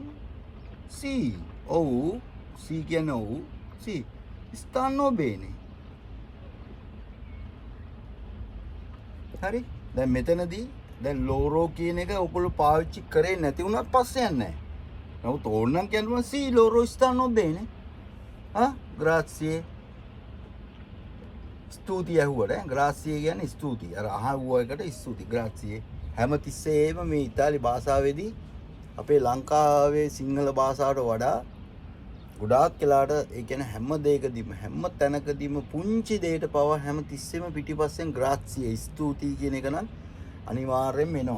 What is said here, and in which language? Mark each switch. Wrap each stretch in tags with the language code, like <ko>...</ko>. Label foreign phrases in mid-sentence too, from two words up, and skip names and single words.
<si>C. ඔව්. C කියන්නේ ඔව්. C.</si> <it>stanno bene. හරි?</it> <si>දැන් මෙතනදී දැන් ලෝරෝ කියන එක ඔයගොල්ලෝ පාවිච්චි කරේ නැති වුණත් පස්සේ යන්නේ නැහැ. නමුත් ඕනනම් කියනවා</si> <it>C loro stanno bene. Grazie.</it> <si>ස්තුතියි ඇහුවට ග්‍රාසිය කියන්නේ ස්තුතියි. අර අහුව එකට ස්තුතියි. ග්‍රාසිය. හැමතිස්සෙම මේ ඉතාලි භාෂාවේදී අපේ ලංකාවේ සිංහල භාෂාවට වඩා ගොඩාක් වෙලාට ඒ කියන්නේ හැම දෙයකදීම හැම තැනකදීම පුංචි දෙයකට පව හැම තිස්සෙම පිටිපස්සෙන් ග්‍රාසිය ස්තුතියි කියන එක නම් අනිවාර්යෙන්ම එනවා.</si>